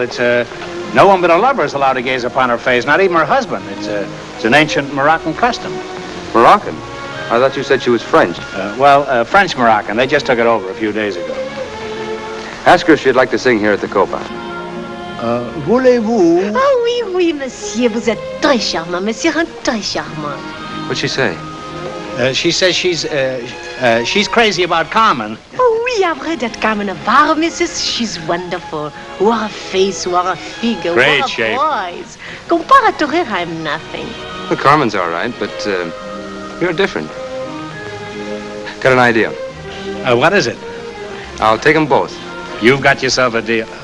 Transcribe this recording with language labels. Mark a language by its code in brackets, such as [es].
[en] It's no one but a lover is allowed to gaze upon her face, not even her husband. It's an ancient Moroccan custom. Moroccan? I thought you said she was French. French Moroccan. They just took it over a few days ago. Ask her if she'd like to sing here at the Copa. [fr] Voulez-vous? Oh oui, oui, monsieur, vous êtes très charmant, monsieur, très charmant. [en] What'd she say? She says she's crazy about Carmen. [fr] Oh oui, après [en] that Carmen Navarro, Mrs. She's wonderful. What a face, what a figure, Great what a shape. voice. Compared to her, I'm nothing. Well, Carmen's all right, but you're different. Got an idea. What is it? I'll take them both. You've got yourself a deal.